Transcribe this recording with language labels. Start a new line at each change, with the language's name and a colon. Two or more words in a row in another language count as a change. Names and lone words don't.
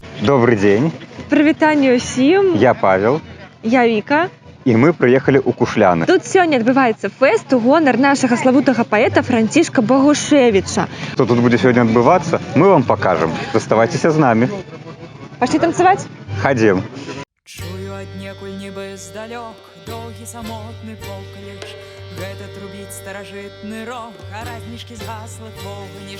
Russian: Добрый день,
Belarusian: Прывітанне ўсім.
Russian: я Павел,
Belarusian: Я Віка.
Russian: и мы приехали у Кушляны.
Belarusian: Тут сёння адбываецца фэст у гонар нашага славутага паэта Францішка Багушевіча.
Russian: Что тут будет сегодня отбываться, мы вам покажем. Оставайтесь с нами.
Belarusian: Пашлі танцаваць?
Russian: Ходим.
Belarusian: Чую аднекуль нібы здалёк доўгі самотны покліч. Гэта трубіць старажытны рог, а разнічкі згаслых вогніш.